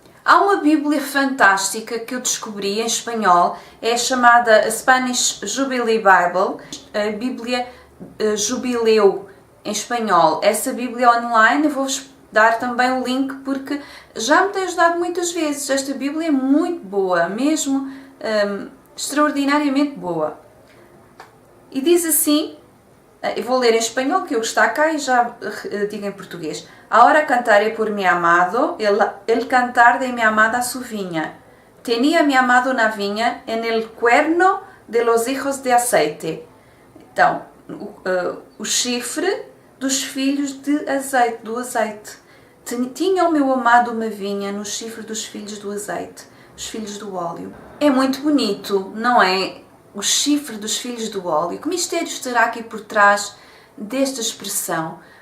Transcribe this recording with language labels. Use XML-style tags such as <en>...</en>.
<pt>Há uma Bíblia fantástica que eu descobri em espanhol, é a chamada Spanish Jubilee Bible, a Bíblia Jubileu em espanhol. Essa Bíblia online, eu vou dar também o link porque já me tem ajudado muitas vezes. Esta Bíblia é muito boa, mesmo extraordinariamente boa. E diz assim, eu vou ler em espanhol, que é o que está cá, e já digo em português.</pt> <es>Ahora cantaré por mi amado, el cantar de mi amada su viña. Tenía mi amado una viña en el cuerno de los hijos de aceite.</es> <pt>Então, o chifre dos filhos de azeite, do azeite. Tinha o meu amado uma vinha no chifre dos filhos do azeite, os filhos do óleo. É muito bonito, não é? O chifre dos filhos do óleo. Que mistério estará aqui por trás desta expressão?</pt>